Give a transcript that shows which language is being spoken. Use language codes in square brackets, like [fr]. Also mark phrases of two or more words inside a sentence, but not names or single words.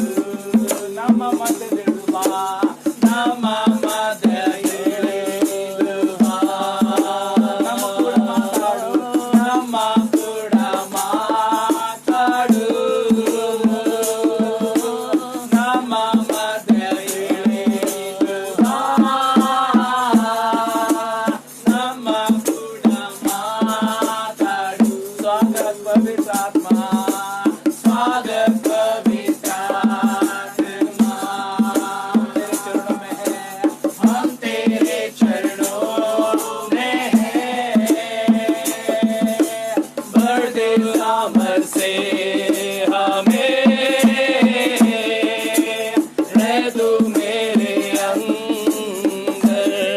[kn] ನಮ್ಮ ಮಧ್ಯ ತಿಳಿದು ಬಾ, ನಮ್ಮ ಮಧ್ಯ ಇಳಿದು ಬಾ, ನಮ್ಮ ಕೂಡ ಮಾತಾಡು, ನಮ್ಮ ಕೂಡ ಮಾತಾಡು, ನಮ್ಮ ಮಧ್ಯ ಇಳಿದು ಬಾ, ನಮ್ಮ ಕೂಡ ಮಾತಾಡು। [hi] स्वागत पवित्र आत्मा, स्वागत पवित्र आत्मा, तेरे चरणों में है, हम तेरे चरणों में हैं। भर दे अमर से हमें, रह तू मेरे अंदर।